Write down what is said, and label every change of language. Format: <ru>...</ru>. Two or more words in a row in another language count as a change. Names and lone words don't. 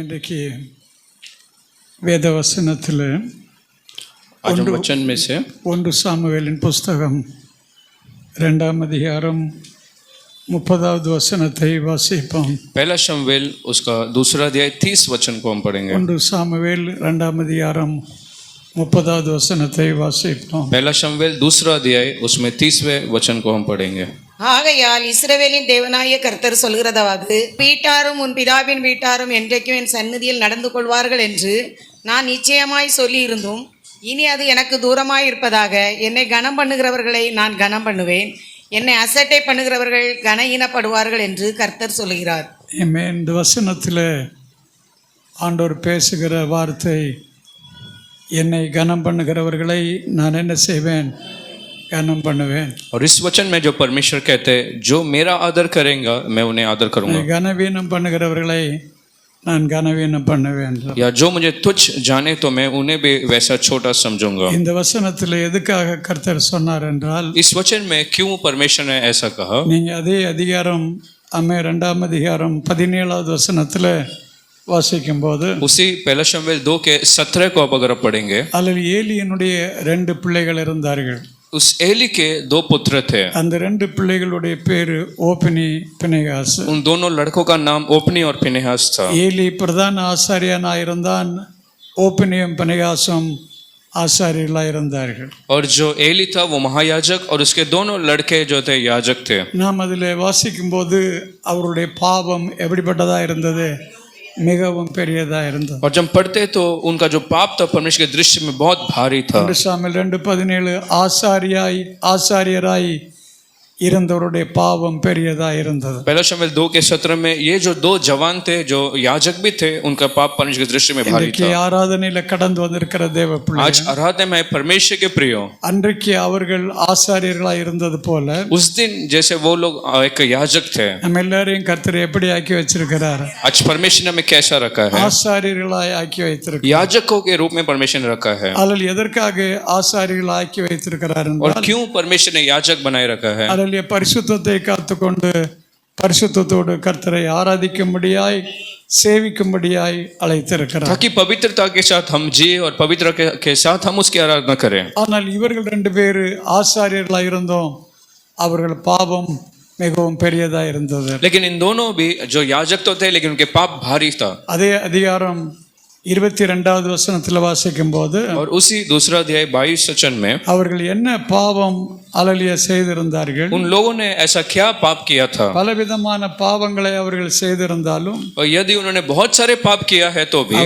<ta>இன்றைக்கு வேத வசனத்தில்</ta> <hi>आज हम वचन में से</hi> <ta>1 சாமுவேலின் புஸ்தகம் 2ஆம் அதிகாரம் 30வது வசனத்தை வாசிப்போம்.</ta> <hi>पहला शमूएल उसका दूसरा अध्याय 30 वचन को हम पढ़ेंगे.</hi> <ta>1 சாமுவேல் 2ஆம் அதிகாரம் 30வது வசனத்தை வாசிப்போம்.</ta> <hi>पहला शमूएल दूसरा अध्याय उसमें 30वें वचन को हम पढ़ेंगे.</hi> <ta>ஆகையால் இஸ்ரவேலின் தேவனாகிய கர்த்தர் சொல்கிறதாவது, வீட்டாரும் உன் பிதாவின் வீட்டாரும் என்றைக்கும் என் சந்நிதியில் நடந்து கொள்வார்கள் என்று நான் நிச்சயமாய் சொல்லியிருந்தும் இனி அது எனக்கு தூரமாய் இருப்பதாக என்னை கனம் பண்ணுகிறவர்களை நான் கனம் பண்ணுவேன், என்னை அசட்டை பண்ணுகிறவர்கள் கனஈனப்படுவார்கள் என்று கர்த்தர் சொல்கிறார். இந்த வசனத்தில் ஆண்டவர் பேசுகிற வார்த்தை, என்னை கனம் பண்ணுகிறவர்களை நான் என்ன செய்வேன், கனம் பண்ணுவேன்.</ta> <hi>और इस वचन में जो परमेश्वर कहते हैं, जो मेरा आदर करेगा मैं उन्हें आदर करूंगा,</hi> <ta>கனவீனம் பண்ணுகிறவர்களை நான் கனவீனம் பண்ணுவேன்.</ta> <hi>या जो मुझे तुच्छ जाने तो मैं उन्हें भी वैसा छोटा समझूंगा.</hi> <ta>இந்த வசனத்தில் எதுக்காக கர்த்தர் சொன்னார் என்றால்,</ta> <hi>इस वचन में क्यों परमेश्वर ने ऐसा कहा.</hi> <ta>நீங்க அதே அதிகாரம் 2ஆம் அதிகாரம் 17வது வசனத்தில் வாசிக்கும் போது,</ta> <hi>उसी पहला शमूएल 2 के 17 को अब अगर पढ़ेंगे,</hi> <ta>அதில் ஏலியனுடைய 2 பிள்ளைகள் இருந்தார்கள்.</ta> <hi>उस एली के 2 पुत्र थे.</hi> <ta>அந்த 2 பிள்ளைகளுடைய பேரு ஓப்னி பினெகாஸ்.</ta> <hi>उन दोनों लड़कों का नाम ओपनी और फिनेहास था.</hi> <ta>ஏலி பிரதான ஆசாரியனா இருந்தான், ஓப்னியும் பினெகாசும் ஆசாரியர்களாக இருந்தார்கள்.</ta> <hi>और जो एली था वो महायाजक और उसके दोनों लड़के जो थे याजक थे.</hi> <ta>நாம் அதில் வாசிக்கும் போது அவருடைய பாவம் எப்படிப்பட்டதா இருந்தது, மிகவும் பெரியதா இருந்தது.</ta> <hi>और जब पढ़ते तो उनका जो पाप था परमेश्वर के दृष्टि में बहुत भारी था.</hi> <ta>2 சாமுவேல் 2:17 ஆசாரியராய் இருந்தவருடைய பாவம் பெரியதா இருந்தது.</ta> <hi>पहला शमूएल 2 के 17 में ये जो 2 जवान थे जो याजक भी थे, उनका पाप परमेश्वर की दृष्टि में भारी था.</hi> <ta>ஆராதனையில கடந்து வந்திருக்கிற தேவ பிள்ளை,</ta> <hi>आज आराधना में परमेश्वर के प्रिय,</hi> <ta>அன்றைக்கு அவர்கள் ஆசாரியர்களாய் இருந்தது போல</ta> <hi>उस दिन जैसे वो लोग एक याजक थे,</hi> <ta>நம்ம எல்லாரையும் கர்த்தர் எப்படி ஆக்கி வச்சிருக்கிறார்,</ta> <hi>आज परमेश्वर ने हमें कैसा रखा है,</hi> <ta>ஆசாரியர்களாய் ஆக்கி வைத்திருக்கிறார்.</ta> <hi>याजकों के रूप में परमेश्वर ने रखा है.</hi> <ta>அதில் எதற்காக ஆசாரியர்கள் ஆக்கி வைத்திருக்கிறார்</ta> <hi>और</hi> <ta>என்றால்,</ta> <hi>क्यों परमेश्वर ने याजक बनाए रखा है,</hi> <ta>பரிசுத்தத்தை காத்துக்கொண்டு பரிசுத்தத்தோடு கர்த்தரை ஆராதிக்கும்படியாய் சேவிக்கும்படியாய் அழைத்திருக்கிறார்.</ta> <hi>ताकि पवित्रता के साथ हम जिए और पवित्र के साथ हम उसकी आराधना करें.</hi> <ta>ஆனால் இவர்கள் 2 பேர் ஆசாரியர்களாய் இருந்தோம், அவர்கள் பாவம் மிகவும் பெரியதா இருந்தது.</ta> <hi>लेकिन इन दोनों भी जो याजक तो थे लेकिन उनके पाप भारी था.</hi> <ta>அதே அதிகாரம் 22வது வசனத்தில் வாசிக்கும் போது,</ta> <hi>और उसी दूसरा अध्याय 22 वचन में</hi> <ta>அவர்கள் என்ன பாவம் அலலிய செய்திருந்தார்கள்,</ta> <hi>उन लोगों ने ऐसा क्या पाप किया था.</hi> <ta>பலவிதமான பாவங்களை அவர்கள் செய்திருந்தாலும்</ta> <hi>और यदि उन्होंने बहुत सारे पाप किया है तो भी</hi>